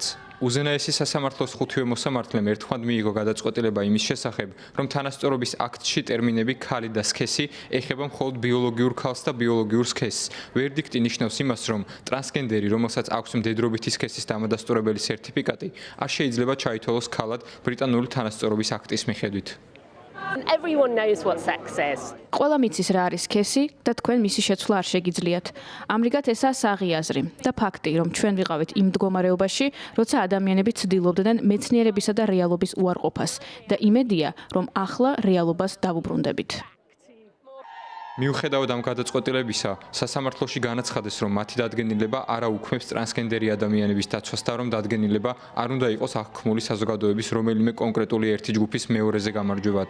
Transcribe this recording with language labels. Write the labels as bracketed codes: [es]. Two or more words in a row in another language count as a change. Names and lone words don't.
[ka] უზენაესი სასამართლოს ხუთივე მოსამართლემ ერთხმად მიიღო გადაწყვეტილება იმის შესახებ, რომ თანასწორობის აქტში ტერმინები ქალი და სქესი ეხება მხოლოდ ბიოლოგიურ ქალს და ბიოლოგიურ სქესს. ვერდიქტი ნიშნავს იმას, რომ ტრანსგენდერი, რომელსაც აქვს მდედრობითი სქესის დამადასტურებელი სერტიფიკატი, არ შეიძლება ჩაითვალოს ქალად ბრიტანული თანასწორობის აქტის მიხედვით. [en] Everyone knows what sex is. [ka] ყველა მიცის რა არის სქესი და თქვენ მისი შეცვლა არ შეგიძლიათ. ამრიგად ესაა საღიაზრი და ფაქტი, რომ ჩვენ ვიყავით იმ მდგომარეობაში, როცა ადამიანები ცდილობდნენ მეცნიერებისა და რეალობის უარყოფას და იმედია, რომ ახლა რეალობას დავუბრუნდებით. მიუხედავად ამ გადაწყვეტილებისა, სასამართლოში განაცხადეს, რომ მათი დადგენილება არ აუქმებს ტრანსგენდერი ადამიანების დაცვას და რომ დადგენილება არ უნდა იყოს აღქმული საზოგადოების რომელიმე კონკრეტული ერთი ჯგუფის მეორეზე გამარჯვებად.